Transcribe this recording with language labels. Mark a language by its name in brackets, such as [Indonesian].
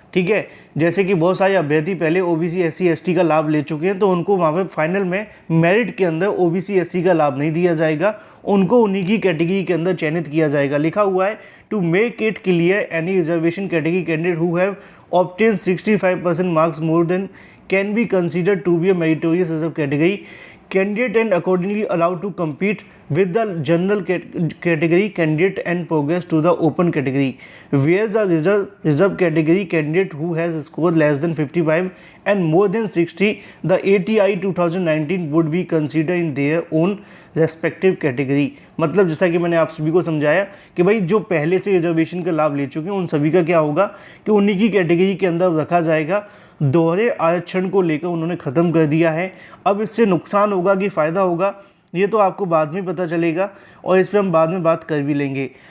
[Hindi] ठीक है, जैसे कि बहुत सारे अभ्यर्थी पहले ओबीसी, एससी, एसटी का लाभ ले चुके हैं, तो उनको वहाँ पे फाइनल में मेरिट के अंदर ओबीसी, एससी का लाभ नहीं दिया जाएगा, उनको उन्हीं की कैटेगरी के अंदर चयनित किया जाएगा। लिखा हुआ है, [English] To make it clear any reservation category candidate who have obtain 65% marks more than can be considered to be a meritorious reserve category candidate and accordingly allowed to compete with the general category candidate and progress to the open category, whereas a reserve category candidate who has scored less than 55 and more than 60 the ATI 2019 would be considered in their own respective category. [Hindi] मतलब जैसा कि मैंने आप सभी को समझाया कि भाई जो पहले से रिजर्वेशन का लाभ ले चुके हैं उन सभी का क्या होगा कि उन्हीं की कैटेगरी के अंदर रखा जाएगा। दोहरे आरक्षण को लेकर उन्होंने ख़त्म कर दिया है। अब इससे नुकसान होगा कि फ़ायदा होगा ये तो आपको बाद में पता चलेगा और इस पर हम बाद में बात कर भी लेंगे।